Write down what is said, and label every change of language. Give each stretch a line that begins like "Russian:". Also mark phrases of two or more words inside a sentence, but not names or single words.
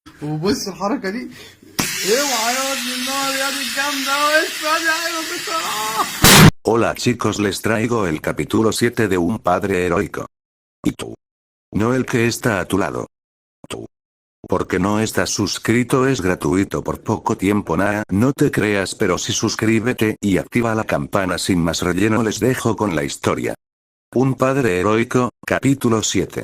Arabic: وبص الحركة دي. اوعى يا ابن النار يا دي الجامدة ايوه بسرعة.
Spanish: Hola chicos, les traigo el capítulo 7 de Un Padre Heroico. ¿Y tú? No el que está a tu lado. Tú. Porque no estás suscrito, es gratuito por poco tiempo. No te creas, pero sí suscríbete y activa la campana. Sin más relleno, les dejo con la historia. Un Padre Heroico, capítulo 7.